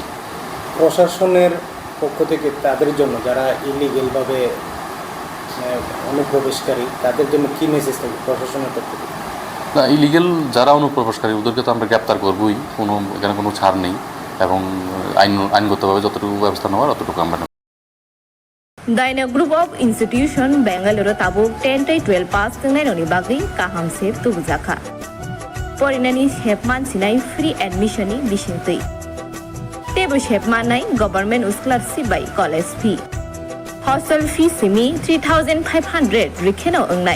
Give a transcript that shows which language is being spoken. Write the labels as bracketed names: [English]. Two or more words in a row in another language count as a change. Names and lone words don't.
[Bangla] প্রশাসনের পক্ষ থেকে তাদের জন্য যারা ইলিগেলভাবে অনুপ্রবেশকারী তাদের জন্য কী মেসেজ থাকবে প্রশাসনের পক্ষ থেকে? না, ইলিগেল যারা অনুপ্রবেশকারী ওদেরকে তো আমরা গ্রেপ্তার করবই, এখানে কোনো ছাড় নেই এবং আইনগতভাবে যতটুকু ব্যবস্থা নেওয়ার ততটুকু আমরা নেব। [Turkic languages] Daina Group of Institution Bangalore tabuk 10-12 pass tengnai bagui kaham sep tubujaka. Porinani shepman sinai [English] free admission [Turkic languages] ni bisingtui. Tebo shepman nai [English] government scholarship by college fee. Hostel fee [Turkic languages] simi 3,500 rikheno ongnai.